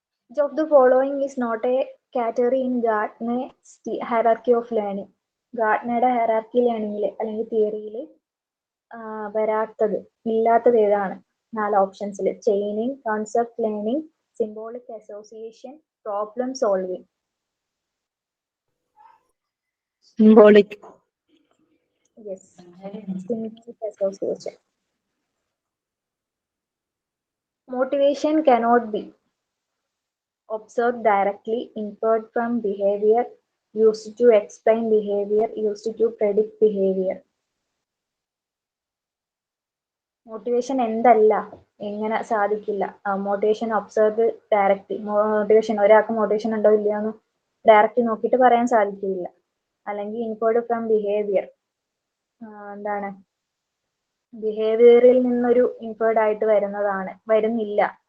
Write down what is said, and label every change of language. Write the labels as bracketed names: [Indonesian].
[English] Which of the following is not a category in Gartner's hierarchy of learning? [Malayalam] ഗാർട്ട്നറുടെ hierarchy ലേണിംഗിൽ അല്ലെങ്കിൽ തിയറിയിൽ വരാത്തത്, ഇല്ലാത്തത് ഏതാണ്? 4 ഓപ്ഷൻസിൽ. Chaining, concept learning, symbolic association, problem solving. Symbolic. Yes, symbolic association. [English] Motivation cannot be observed directly, inferred from behavior, used to explain behavior, used to predict behavior. [Malayalam] Motivation എന്തല്ല, എങ്ങനെ സാധിക്കില്ല? Motivation observe direct. Motivation ഒരാൾക്ക് motivation ഉണ്ടോ ഇല്ലയോ എന്ന് direct നോക്കിയിട്ട് പറയാൻ സാധിക്കില്ല. അല്ലെങ്കിൽ ഇൻഫേർഡ് ഫ്രം ബിഹേവിയർ, എന്താണ് ബിഹേവിയറിൽ നിന്നൊരു ഇൻഫേർഡ് ആയിട്ട് വരുന്നില്ല.